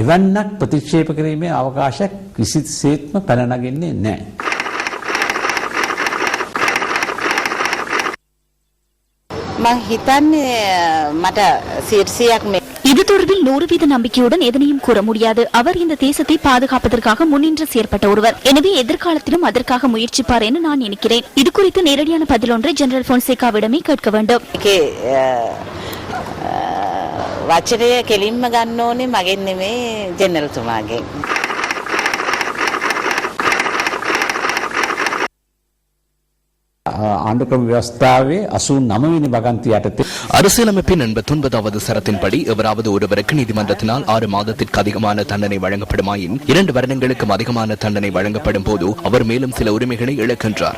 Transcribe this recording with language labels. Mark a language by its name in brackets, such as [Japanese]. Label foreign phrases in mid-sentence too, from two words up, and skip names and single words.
[Tamil] இது தொடர்பில் 100% நம்பிக்கையுடன் எதனையும் கூற முடியாது. அவர் இந்த தேசத்தை பாதுகாப்பதற்காக முன்னின்று செயற்பட்ட ஒருவர். எனவே எதிர்காலத்திலும் அதற்காக முயற்சிப்பார் என நான் நினைக்கிறேன். இது குறித்து நேரடியான பதில் ஒன்றை ஜெனரல் போன்சேகாவிடமே கேட்க வேண்டும். [Sinhala] වචනය කෙලින්ම ගන්න ඕනේ මගෙන් නෙමේ ජෙනරල්තුමාගෙන්. [Tamil] அரசியலமைப்பின் 89வது சரத்தின்படி எவராவது ஒருவருக்கு நீதிமன்றத்தினால் 6 மாதத்திற்கு அதிகமான தண்டனை வழங்கப்படுமாயின் 2 வருடங்களுக்கும் அதிகமான தண்டனை வழங்கப்படும் போது அவர் மேலும் சில உரிமைகளை இழக்கின்றார்.